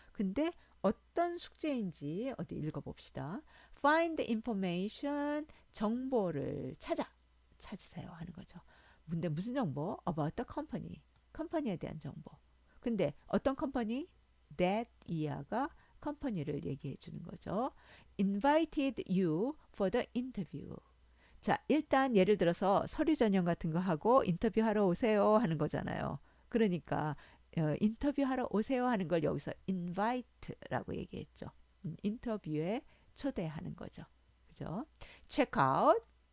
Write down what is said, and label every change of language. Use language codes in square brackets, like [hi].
[ko] 근데 어떤 숙제인지 어디 읽어봅시다. [en] find information, [ko] 정보를 찾으세요 하는 거죠. 근데 무슨 정보? [en] about the company, [ko] 컴퍼니에 대한 정보. 근데 어떤 컴퍼니? that 이하가 컴퍼니를 얘기해 주는 거죠. [en] invited you for the interview. [ko] 자, 일단 예를 들어서 서류 전형 같은 거 하고 인터뷰하러 오세요 하는 거잖아요. 그러니까 인터뷰하러 오세요 하는 걸 여기서 invite라고 얘기했죠. 인터뷰에 초대하는 거죠. 그죠? checkout.